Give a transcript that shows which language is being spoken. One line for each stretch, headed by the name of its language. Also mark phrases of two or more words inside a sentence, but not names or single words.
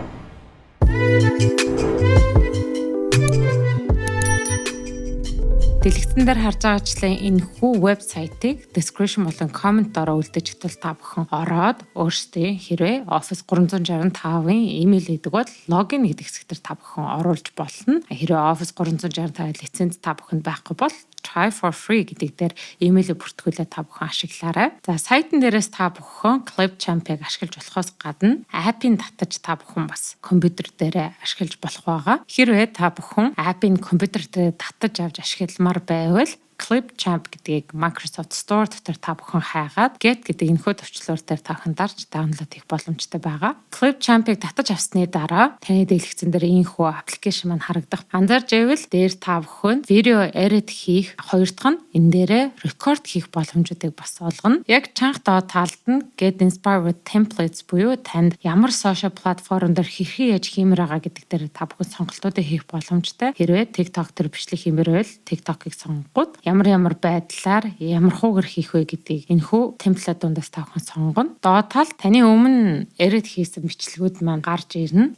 Mongolian: Дэлгэцэн дээр харж байгаачлан энэ хүү вебсайтыг description болон comment дороо үлдээж өгтөл та бүхэн ороод өөрсдийн хэрвээ Office 365-ын email гэдэг бол login гэдэг хэсгээр та бүхэн оруулж болно. Хэрвээ Office 365 лиценз та бүхэнд байхгүй бол
English: try for free
Mongolian: гэдэг дээр email-ийг бүртгүүлээ та бүхэн ашиглаарай. За сайтн дээрээс та бүхэн Clipchamp-ыг ашиглаж болохоос гадна app-ийг татаж та бүхэн бас компьютер дээр ашиглаж болох байгаа. Хэрвээ та бүхэн app-ийг компьютер дээр татаж авч ашигламаар байвал Clipchamp гэдгийг Microsoft Store дотор та бүхэн хайгаад get гэдэг энэхүү төвчлөөр дээр та бүхэн дарж download хийх боломжтой байгаа. Clipchamp-ыг татаж авсны дараа таны дэлгэцэн дээр энэхүү аппликейшн маань харагдах. Анзаарж байвал дээр та бүхэн видео edit хийх, хоёр дахь нь энэ дээрээ record хийх боломжуудыг бас олгоно. Яг чанга доод талд нь
English: get inspired with templates
Mongolian: буюу танд ямар
English: social platform
Mongolian: дээр хэрхэн яаж хиймээр байгаа гэдэг дээр та бүхэн сонголтуудыг хийх боломжтой. Хэрвээ TikTok дээр бичлэг хиймээр байвал TikTok-ыг сонгоод ямар байдлаар ямар хуугар хийх вэ гэдгийг энэхүү темплейт дундаас та бүхэн сонгоно. Доод талд таны өмнө edit хийсэн бичлэгүүд маань гарч ирнэ.